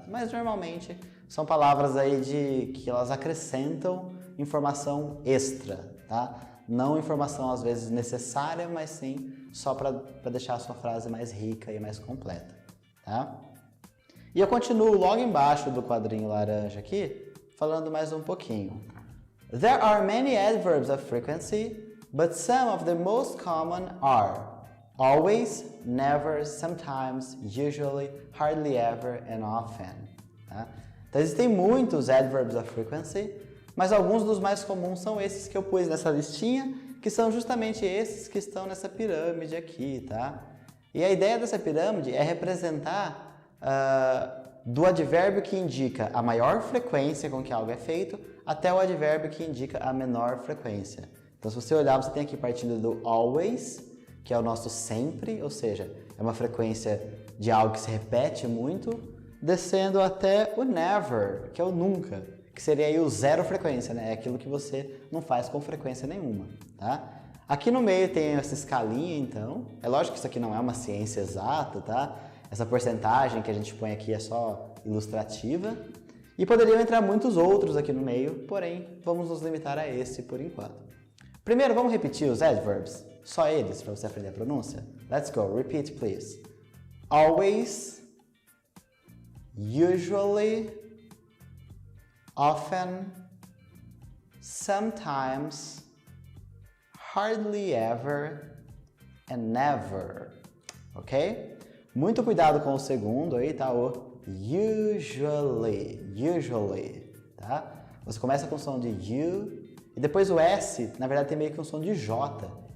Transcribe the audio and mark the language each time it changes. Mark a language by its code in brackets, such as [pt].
[pt] Mas, normalmente, são palavras aí que elas acrescentam informação extra, tá? Não informação, às vezes, necessária, mas sim só para deixar a sua frase mais rica e mais completa, tá? E eu continuo logo embaixo do quadrinho laranja aqui, falando mais um pouquinho. [en] There are many adverbs of frequency, but some of the most common are always, never, sometimes, usually, hardly ever, and often. [pt] tá? Então existem muitos adverbs of frequency, mas alguns dos mais comuns são esses que eu pus nessa listinha, que são justamente esses que estão nessa pirâmide aqui, tá? E a ideia dessa pirâmide é representar do advérbio que indica a maior frequência com que algo é feito até o advérbio que indica a menor frequência. Então, se você olhar, você tem aqui partindo do always, que é o nosso sempre, ou seja, é uma frequência de algo que se repete muito, descendo até o never, que é o nunca, que seria aí o zero frequência, né? É aquilo que você não faz com frequência nenhuma, tá? Aqui no meio tem essa escalinha, então. É lógico que isso aqui não é uma ciência exata, tá? Essa porcentagem que a gente põe aqui é só ilustrativa. E poderiam entrar muitos outros aqui no meio, porém, vamos nos limitar a esse por enquanto. Primeiro, vamos repetir os adverbs, só eles, para você aprender a pronúncia. [en] Let's go, repeat please. Always, usually, often, sometimes, hardly ever and never, ok? [pt] Muito cuidado com o segundo aí, tá? O usually, tá? Você começa com o som de U e depois o S, na verdade, tem meio que um som de J.